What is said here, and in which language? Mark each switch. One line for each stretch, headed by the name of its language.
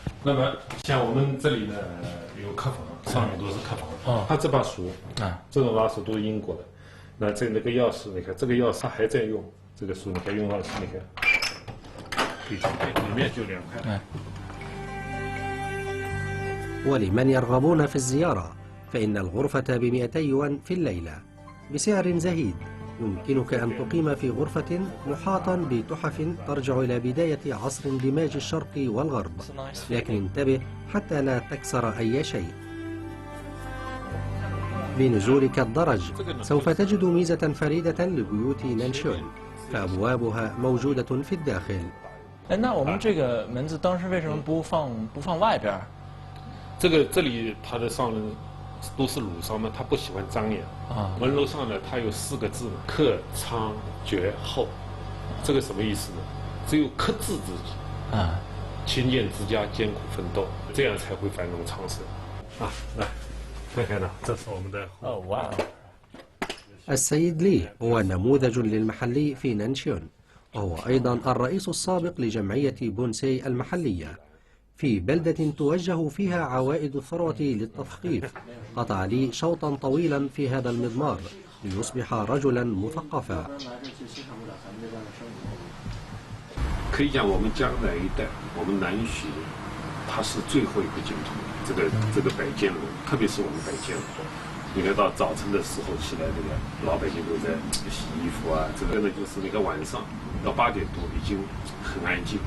Chinese: 那么像我们这里呢，有客房。上面都是客房，哦，它这把锁啊，这种拉锁都是英国的。那那个钥匙，你看这个钥匙它还在用，这个锁你看用到你看，可以去配，里面就2块。
Arabic: ولمن يرغبون في الزيارة فإن الغرفة ب200 يوان في الليلة بسعر زهيد. يمكنك أن تقيم في غرفة محاطا بتحف ترجع إلى بداية عصر اندماج الشرق والغرب، لكن انتبه حتى لا تكسر أي شيء. بنزولك الدرج سوف تجد ميزة فريدة لبيوت نانشيون، فأبوابها موجودة في الداخل.
Chinese: 那我们这个门子当时为什么不放外边？这里它的上人都是鲁商嘛，他不喜欢张扬啊。门楼上呢，它有4个字嘛，克昌绝后。这个什么意思呢？只有克制自己啊，勤俭持家，艰苦奋斗，这样才会繁荣昌盛啊！来。看看呢，这是我们的哦，哇！
Arabic: السيد لي هو نموذج للمحلي في نانشيون، وهو أيضا الرئيس السابق لجمعية بونسي المحلية. في بلدة توجه فيها عوائد الثروة للتثقيف، قطع لي شوطا طويلا في هذا المضمار ليصبح رجلا مثقفا.
Chinese: 可以讲，我们江南一带，我们南巡，它是最后一个净土。这个摆件楼，特别是我们摆件楼，你看到早晨的时候起来，这个老百姓都在洗衣服啊。这个呢，就是那个晚上到8点多已经很安静。